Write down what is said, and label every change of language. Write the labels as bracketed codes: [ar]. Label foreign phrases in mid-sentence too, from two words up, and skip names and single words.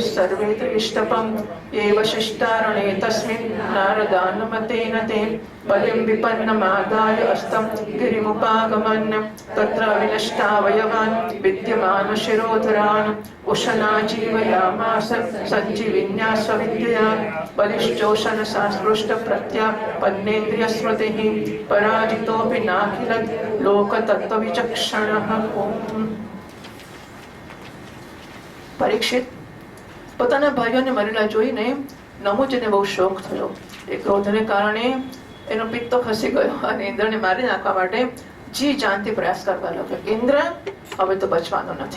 [sa] सर्वे त्रिविष्टपम् एव शिष्टारणे तस्मिन् नारदानुमतेन ते बलिं विपन्नमादाय अस्तं गिरिमुपागमन् तत्र विनष्टावयवान् विद्यमानशिरोधरान् उशना जीवयामास सञ्जीविन्यास्वविद्यया बलिश्चोषणसास्पृष्टप्रत्यापन्नेन्द्रियस्मृतिः पराजितोऽपि नाखिलत् लोकतत्त्वविचक्षणः। [gu] પરીક્ષિત પોતાના ભાઈઓને મરેલા જોઈને નમુજને બહુ શોક થયો. એ ક્રોધને કારણે એનો પિત્તો ખસી ગયો અને ઇન્દ્રને મારી નાખવા માટે જી જાનથી પ્રયાસ કરવા લાગ્યો. ઇન્દ્ર હવે તો બચવાનો નથી.